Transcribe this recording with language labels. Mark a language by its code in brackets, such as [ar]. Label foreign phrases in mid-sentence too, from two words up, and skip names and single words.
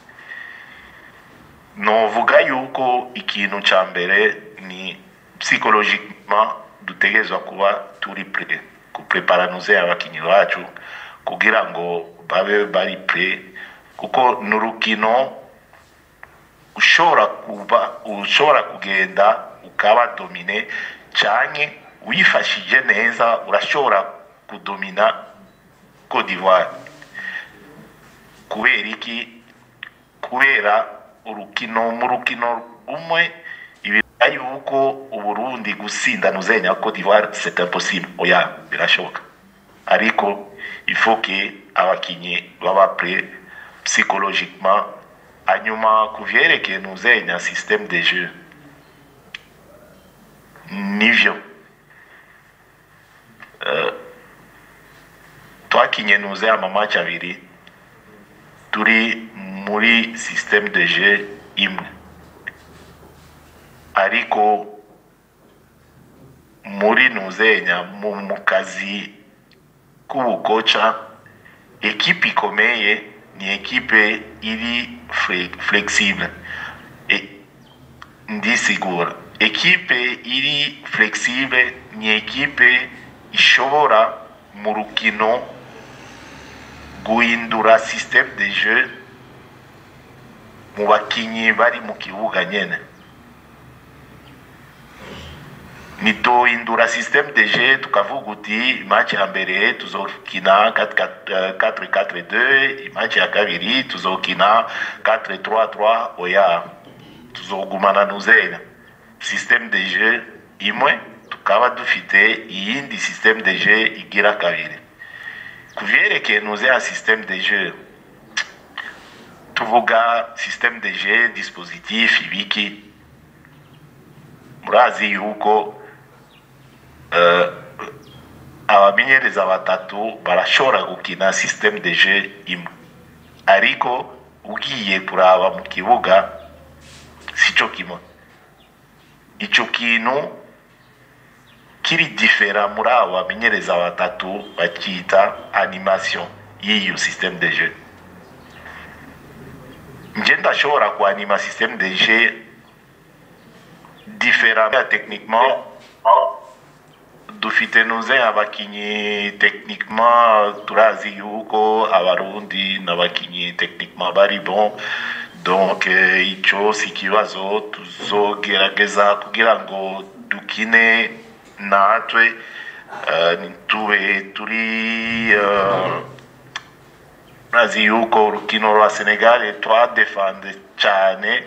[rn] Novuga yuko ikintu ca mbere ni psychologiquement dutegezwa kuba turi kuprepara nuze abakinyi bacu kugira ngo babe bari kuko nurukino ushobora kugenda ukaba domine canke wifashije neza urashobora kudomina Côte d'Ivoire. Kubera iki? Kubera mu rukino umwe ibira yuko Uburundi gusinda nuzenya Côte d'Ivoire [fr] c'est impossible. [rn] Oya, birashoboka. Ariko [fr] il faut que [rn] abakinyi baba psychologiquement. Hanyuma kuvyerekeye nuzenya [fr] système de jeu [rn] nivyo twakinye nuze amamatch abiri turi muri [fr] système de jeu [rn] imwe, ariko muri nuzenya mu kazi k'ubukoca ekipe ikomeye ni ekipe iri flexible. Ndisigura, ekipe iri flexible ni ekipe ishobora mu rukino guhindura [fr] système de jeu [rn] mu bakinyi bari mu kibuga nyene. Nitohindura [fr] système de jeu [rn] tukavuga uti match ya mbere tuzokina 4-4-2, match ya kabiri tuzokina 4-3-3. Oya, tuzogumana nuzenya [fr] système de jeu [rn] imwe tukaba dufite iyindi [fr] système de jeu [rn] igira kabiri. Kuvyerekeye nuzenya [fr] système de jeu [rn] tuvuga [fr] système de jeu dispositif [rn] ibiki. Murazi yuko abamenyereza batatu barashobora gukina [fr] système de jeu [rn] imwe, ariko ugiye kuraba mu kibuga sico kimwe. Ico kintu kiri différent muri abo bamenyereza batatu bakita animation y'iyo [fr] système de jeu. [rn] Nje ndashobora kuanima [fr] système de jeu différent techniquement. [rn] Dufite nuze abakinyi techniquement turazi yuko abarundi n'abakinyi techniquement bari bon, donc ico si kibazo tuzogerageza kugira ngo dukine natwe tube turi nazi yuko urukino rwa Senegal twadefende cyane.